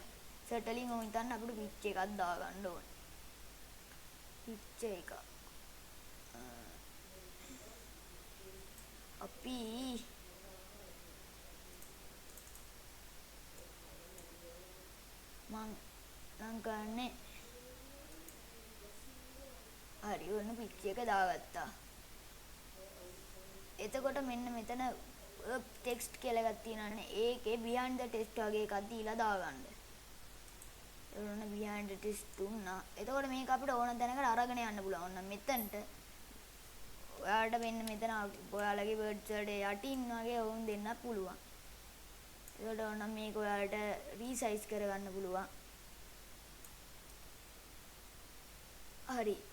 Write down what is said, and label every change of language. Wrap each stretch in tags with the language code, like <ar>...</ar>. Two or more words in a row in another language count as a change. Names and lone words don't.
<si>ඉන්සර්ට් වලින් ඔය හිතන්න අපිට පිච් එකක් දාගන්න ඕනේ. පිච් එක අපි මං නම් කරන්නේ හරි ඔන්න පිච් එක දාගත්තා. එතකොට මෙන්න මෙතන ටෙක්ස්ට් කියලා එකක් තියෙනවානේ. ඒකේ</si> <en>behind the text</en> <si>වගේ එකක් දීලා දාගන්න. ඔන්න</si> <en>behind the text</en> <si>දුන්නා. එතකොට මේක අපිට ඕන තැනකට අරගෙන යන්න පුළුවන්. ඔන්න මෙතනට ඔයාලට මෙන්න මෙතන ඔයාලගේ words වලට යටින් වගේ වුන් දෙන්න පුළුවන්. ඒකට ඕන මේක ඔයාලට resize කරගන්න පුළුවන්. හරි.</si>